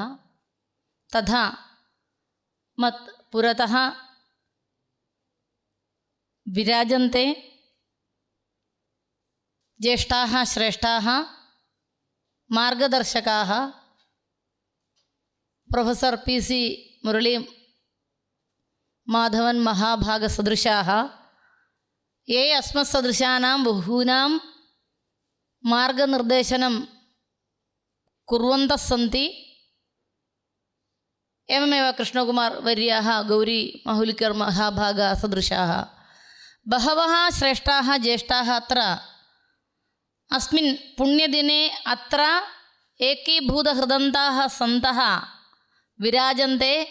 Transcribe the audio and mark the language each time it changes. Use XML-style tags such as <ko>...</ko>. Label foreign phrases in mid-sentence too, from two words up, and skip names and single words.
<sa>തഥാ മത് പുരതഃ വിരാജന്തെ ജ്യേഷ്ഠാഃ ശ്രേഷ്ഠാഃ മാർഗദർശകാഃ പ്രൊഫസർ PC മുരളി മാധവൻ മഹാഭാഗസദൃശാഃ യേ അസ്മത്സദൃശാനാം ബഹൂനാം മാർഗനിർദ്ദേശനം കുർവന്തഃ സന്തി. एवमेव कृष्णकुमार वर्याः गौरी माहुलिकर् महाभाग सदृशाः बहवः श्रेष्ठाः ज्येष्ठाः अत्र अस्मिन् पुण्यदिने अत्र एकीभूतहृदन्ताः सन्तः विराजन्ते.</sa>